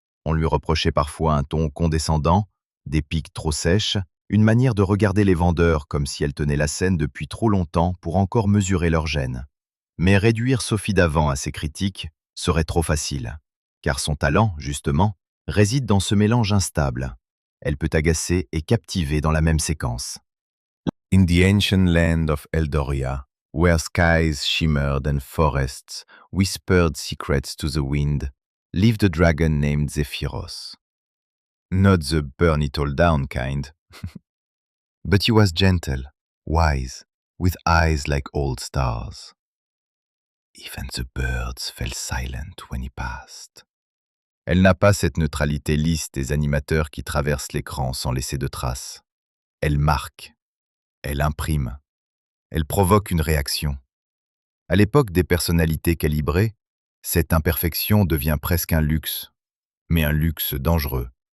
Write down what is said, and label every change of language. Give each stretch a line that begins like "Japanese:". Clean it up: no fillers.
French: On lui reprochait parfois un ton condescendant, des piques trop sèches, une manière de regarder les vendeurs comme si elles tenaient la scène depuis trop longtemps pour encore mesurer leur gêne. Mais réduire Sophie Davant à ses critiques serait trop facile, car son talent, justement, réside dans ce mélange instable. Elle peut agacer et captiver dans la même séquence.
English: In the ancient land of Eldoria, where skies shimmered and forests whispered secrets to the wind, lived a dragon named Zephyros. Not the burn it all down kind, but he was gentle, wise, with eyes like old stars. Even the birds fell silent when he passed.
French: Elle n'a pas cette neutralité lisse des animateurs qui traversent l'écran sans laisser de traces. Elle marque, elle imprime, elle provoque une réaction. À l'époque des personnalités calibrées, cette imperfection devient presque un luxe, mais un luxe dangereux.